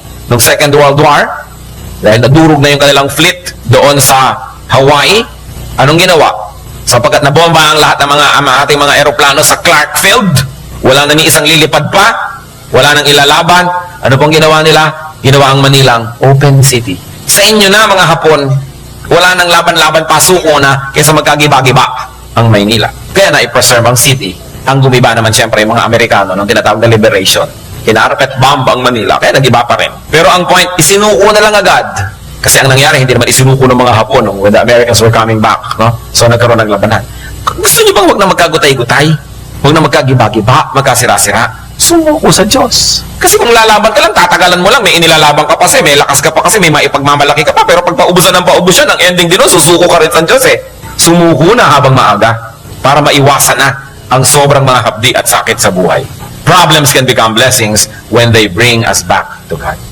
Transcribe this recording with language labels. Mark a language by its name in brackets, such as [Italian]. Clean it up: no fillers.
[Filipino] Noong Second World War, dahil nadurog na yung kanilang fleet doon sa Hawaii, anong ginawa? Sapagkat nabomba ang lahat ng ating mga eroplano sa Clark Field, wala na ni isang lilipad pa, wala nang ilalaban, ano pong ginawa nila? Ginawa ang Manilang open city. Sa inyo na mga Hapon, wala nang laban-laban, pasuko na, kaysa magkagiba-giba ang Maynila. Kaya na-preserve ang city. Ang gumiba naman siyempre yung mga Amerikano ng tinatawag na liberation. Kinarapet bomb ang Manila, kaya nagiba pa rin. Pero ang point, isinuko na lang agad. Kasi ang nangyari, hindi naman isinuko ng mga Hapon [English] when the Americans were coming back. [Filipino] No? So nagkaroon ng labanan. Gusto niyo bang huwag na magkagutay-gutay? Huwag na magkagiba-giba, magkasira-sira? Sumuko sa Diyos. Kasi kung lalaban ka lang, tatagalan mo lang, may inilalaban ka pa kasi, may lakas ka pa kasi, may maipagmamalaki ka pa. Pero pag paubusan ng paubusan, ang ending din nun, susuko ka rin sa Diyos eh. Sumuko na habang maaga para maiwasan na ang sobrang mga hapdi at sakit sa buhay. [English] Problems can become blessings when they bring us back to God.